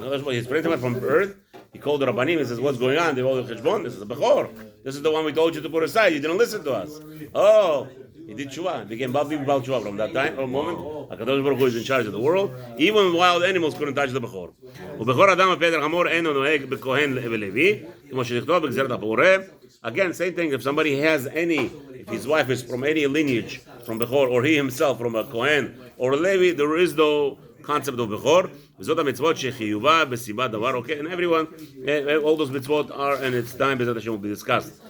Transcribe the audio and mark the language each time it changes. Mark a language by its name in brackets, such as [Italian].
[English] He's sanctified from earth. He called the Rabbanim and says, "What's going on?" They all the cheshbon. This is the bechor. This is the one we told you to put aside. You didn't listen to us. Oh, he did tshuva. He became Bal tshuva from that time, from moment. HaKadosh Baruch Hu is in charge of the world. Even wild animals couldn't touch the bechor. [Hebrew] ובכור אדם הפדר חמור אינו נוהג בכהן ולוי, כמו שנכתוב בגזרת הבורא. [English] Again, same thing. If somebody has if his wife is from any lineage from bechor, or he himself from a kohen or a levi, there is no concept of bechor. [Hebrew] וזאת המצוות שחיובה בסיבת דבר, [English] okay, and everyone, all those mitzvot are, and it's time Bezat Hashem will be discussed.